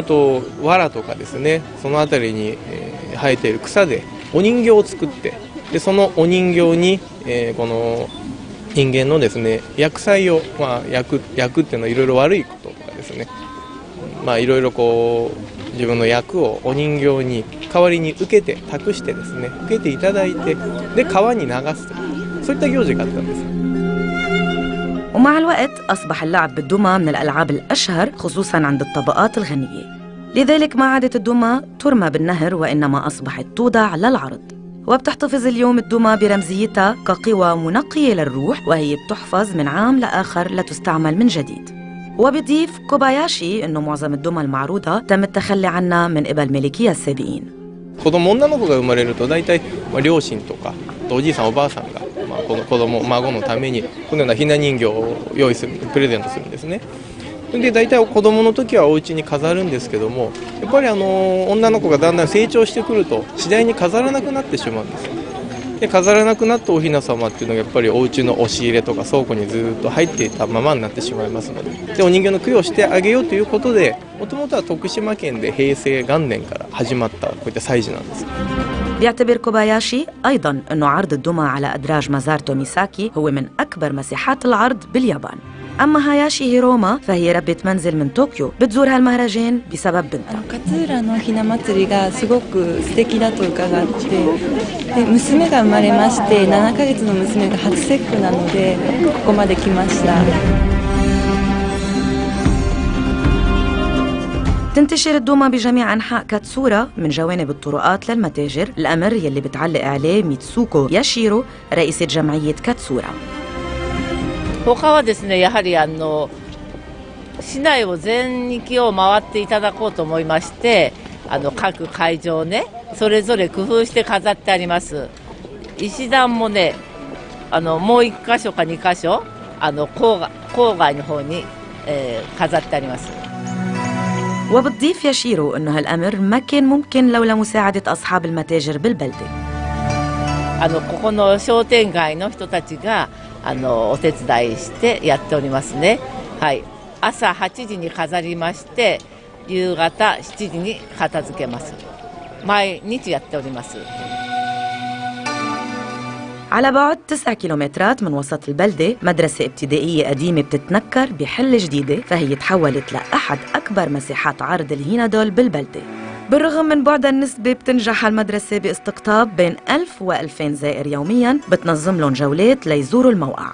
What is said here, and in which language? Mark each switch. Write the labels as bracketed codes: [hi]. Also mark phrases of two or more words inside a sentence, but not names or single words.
[ja] と藁とかですね、その辺りに、生えている草でお人形を作って、でそのお人形に、この人間のですね厄災を、厄っていうのはいろいろ悪いこととかですね、いろいろこう自分の役をお人形に代わりに受けて託してですね、受けていただいて、で川に流すと、そういった行事があったんです。 [ar] ومع الوقت أصبح اللعب بالدمى من الألعاب الأشهر خصوصاً عند الطبقات الغنية. لذلك ما عادت الدمى ترمى بالنهر وإنما أصبحت توضع للعرض. وبتحتفظ اليوم الدمى برمزيتها كقوى منقية للروح، وهي بتحفظ من عام لآخر لتستعمل من جديد. وبيضيف كوباياشي إنه معظم الدمى المعروضة تم التخلي عنها من قبل ملكيها السابقين. [ja] 子供女の子が生まれると大体、両親とかおじいさんおばあさんが、この子供孫のためにこのようなひな人形を用意する、プレゼントするんですね。で大体子供の時はお家に飾るんですけども、やっぱり女の子がだんだん成長してくると次第に飾らなくなってしまうんです。で飾らなくなったお雛様っていうのがやっぱりお家の押し入れとか倉庫にずっと入っていたままになってしまいますので、お人形の供養してあげようということで、もともとは徳島県で平成元年から始まったこういった祭事なんです。 [ar] بيعتبر كوباياشي أيضاً أنه عرض الدمى على أدراج مزار توميساكي هو من أكبر مساحات العرض باليابان. أما هاياشي هيروما فهي ربة منزل من طوكيو بتزور هالمهرجان بسبب بنتها. [ja] 勝浦のひな祭りがすごく素敵だと伺って、で娘が生まれまして、7ヶ月の娘が初節句なのでここまで来ました。 [ar] تنتشر الدومة بجميع أنحاء كاتسورا من جوانب الطرقات للمتاجر. الأمر يلي بتعلق عليه ميتسوكو ياشيرو رئيسة جمعية كاتسورا. [ja] 他はですね、やはり市内を全域を回っていただこうと思いまして、各会場ね、それぞれ工夫して飾ってあります。石段もね、もう1箇所か2箇所、郊外の方に、飾ってあります。 [ar] وبتضيف ياشيرو إنه هالأمر ما كان ممكن لولا مساعدة أصحاب المتاجر بالبلدة. [ja] ここの商店街の人たちがお手伝いしてやっておりますね。はい。朝8時に飾りまして、夕方7時に片付けます。毎日やっております。 [ar] على بعد 9 كيلومترات من وسط البلدة مدرسة ابتدائية قديمة بتتنكر بحل جديدة، فهي تحولت لأحد أكبر مساحات عرض الهينادول بالبلدة. بالرغم من بعدها النسبة بتنجح المدرسة باستقطاب بين 1000 و2000 زائر يومياً، بتنظم لهم جولات ليزوروا الموقع.